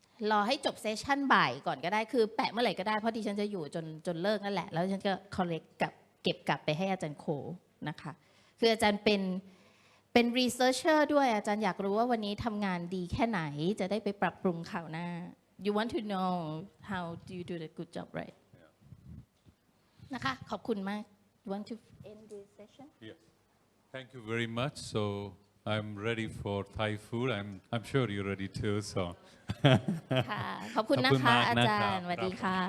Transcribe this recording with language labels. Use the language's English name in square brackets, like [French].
[Thai] รอให้จบเซสชั่นบ่ายก่อนก็ได้คือแปะเมื่อไหร่ก็ได้เพราะดิฉันจะอยู่จนเลิกนั่นแหละแล้วฉันก็ collect เก็บกลับไปให้อาจารย์โคนะคะคืออาจารย์เป็น researcher ด้วยอาจารย์อยากรู้ว่าวันนี้ทำงานดีแค่ไหนจะได้ไปปรับปรุงข่าวหน้า [English] you want to know how do you do the good job right [Thai] นะคะขอบคุณมาก [English] you want to end this session Yes. Thank you very much. So I'm ready for Thai food. I'm sure you're ready too. So [Thai] ค่ะขอบคุณนะคะอาจารย์สวัสดีค่ะ